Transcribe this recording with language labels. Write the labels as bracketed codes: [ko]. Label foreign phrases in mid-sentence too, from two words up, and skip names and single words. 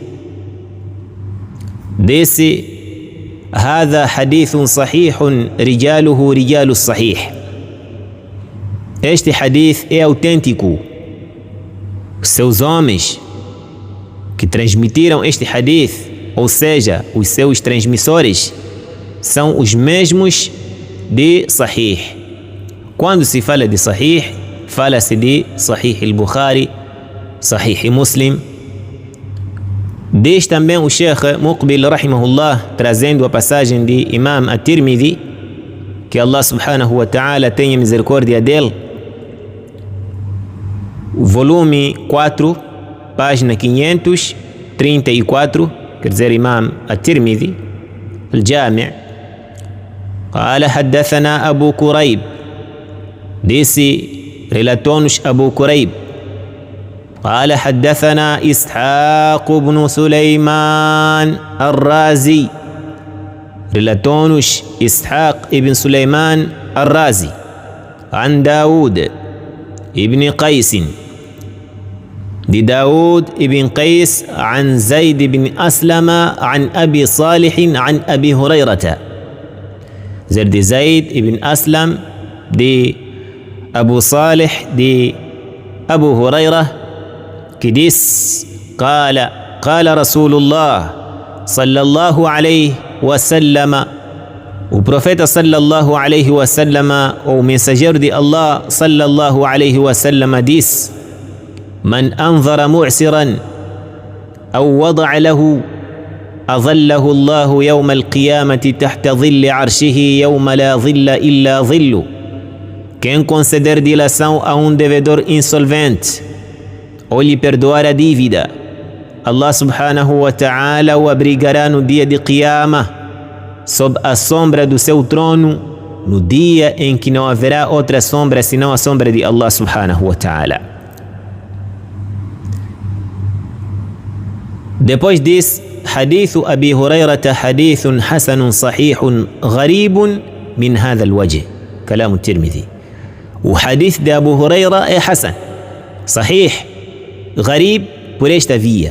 [ar] Desse هذا حديث صحيح رجاله رجال الصحيح. [pt] Este hadith é autêntico. Seus homens que transmitiram este hadith, ou seja, os seus transmissores, são os mesmos de Sahih. Quando se fala de Sahih, fala-se de Sahih al-Bukhari, Sahih Muslim. Diz também o Sheikh Muqbil rahimahullah, trazendo a passagem de Imam At-Tirmidhi, que [ar] الله سبحانه وتعالى [pt] tenha misericórdia dele, volume 4, página 534, quer dizer, Imam At-Tirmidhi Al-Jami'. [ar] قال حدثنا أبو كريب، [pt] disse relatou-nos Abu Kurayb. [ar] قال حدثنا إسحاق بن سليمان الرازي، [pt] relatou-nos إسحاق ابن سليمان الرازي. [ar] عن داود ابن قيس، [pt] de Daud ibn Qais [ar] عن زيد بن أسلم عن أبي صالح عن أبي هريرة. [pt] de Zaid ibn Aslam, de Abu Salih, de Abu Huraira, que diz: [ar] قال رسول الله صلى الله عليه وسلم. [pt] O profeta [ar] صلى الله عليه وسلم, [pt] o mensageiro de Allah [ar] صلى الله عليه وسلم, [pt] diz: [ar] من أنظر معسرا أو وضع له أظله الله يوم القيامة تحت ظل عرشه يوم لا ظل إلا ظله. [pt] Quem conceder dilação a devedor insolvente ou lhe perdoar a dívida, [ar] الله سبحانه وتعالى [pt] o abrigará no dia de Qiyamah sob a sombra do seu trono, no dia em que não haverá outra sombra senão a sombra de [ar] الله سبحانه وتعالى. [pt] Depois diz: [ar] حديث أبي هريرة حديث حسن صحيح غريب من هذا الوجه. كلام الترمذي. وحديث [pt] de Abu Huraira é [ar] حسن صحيح غريب [pt] por esta via.